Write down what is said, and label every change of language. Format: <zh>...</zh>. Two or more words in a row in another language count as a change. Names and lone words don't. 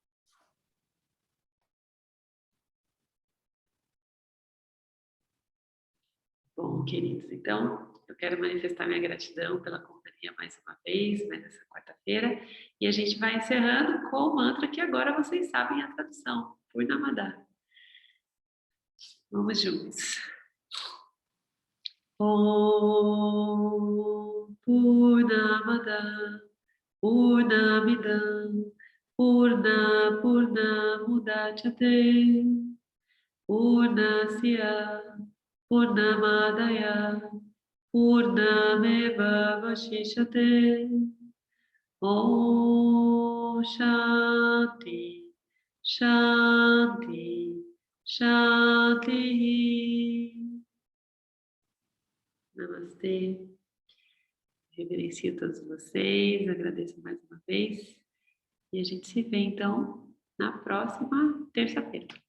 <pt>Bom, queridos, então eu quero manifestar minha gratidão pela companhia mais uma vez, mais essa quarta-feira, e a gente vai encerrando com o mantra que agora vocês sabem a tradução, Purnamada. Vamos juntos.</pt> <sa>Om Purnamada Purnamidam Purnamudachyate Purnasya Purnamadaya Purnameva Vashishyate. Om Shanti Shanti Shanti.</sa> <pt>Namastê. Reverencio todos vocês, agradeço mais uma vez. E a gente se vê, então, na próxima terça-feira.</pt>